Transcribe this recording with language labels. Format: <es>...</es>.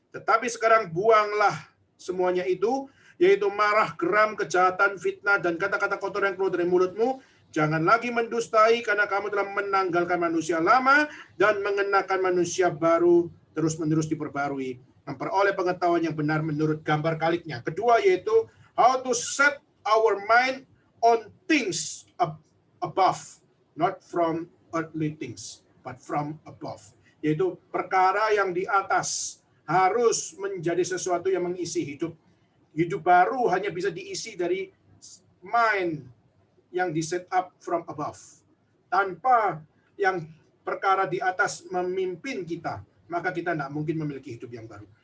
<id>Tetapi sekarang buanglah semuanya itu, yaitu marah, geram, kejahatan, fitnah, dan kata-kata kotor yang keluar dari mulutmu. Jangan lagi mendustai, karena kamu telah menanggalkan manusia lama dan mengenakan manusia baru, terus-menerus diperbarui, memperoleh pengetahuan yang benar menurut gambar kaliknya.</id> <en>Kedua, yaitu how to set our mind on things above, not from earthly things, but from above.</en> <id>Yaitu perkara yang di atas harus menjadi sesuatu yang mengisi hidup. Hidup baru hanya bisa diisi dari mind yang di</id> <en>set up from above.</en> <id>Tanpa yang perkara di atas memimpin kita, maka kita tidak mungkin memiliki hidup yang baru.</id>